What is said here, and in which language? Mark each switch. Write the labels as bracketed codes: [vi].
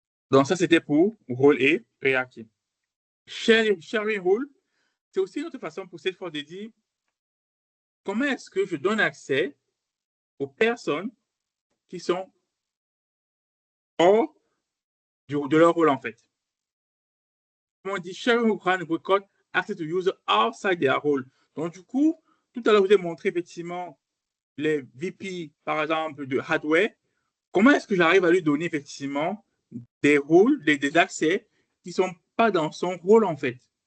[fr] Donc, ça, c'était pour rôle et hiérarchie. Sharing role, c'est aussi une autre façon pour Salesforce de dire comment est-ce que je donne accès aux personnes qui sont hors de leur rôle en fait. [en] On dit sharing record access to user outside their role. [fr] Donc, du coup, tout à l'heure, je vous ai montré effectivement les VP, par exemple, de hardware. Comment est-ce que j'arrive à lui donner effectivement des rôles, des accès qui ne sont pas dans son rôle en fait?